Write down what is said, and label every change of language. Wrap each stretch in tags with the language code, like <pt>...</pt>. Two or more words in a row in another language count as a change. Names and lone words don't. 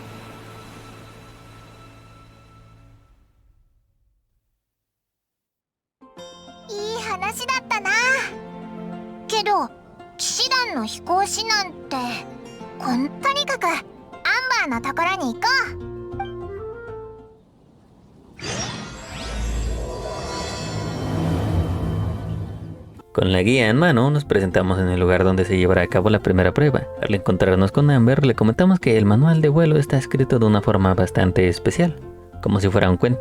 <ja>いい話だったな。けど騎士団の飛行士なんて、とにかくアンバーのところに行こう。</ja> <es>Con la guía en mano nos presentamos en el lugar donde se llevará a cabo la primera prueba. Al encontrarnos con Amber le comentamos que el manual de vuelo está escrito de una forma bastante especial, como si fuera un cuento.</es>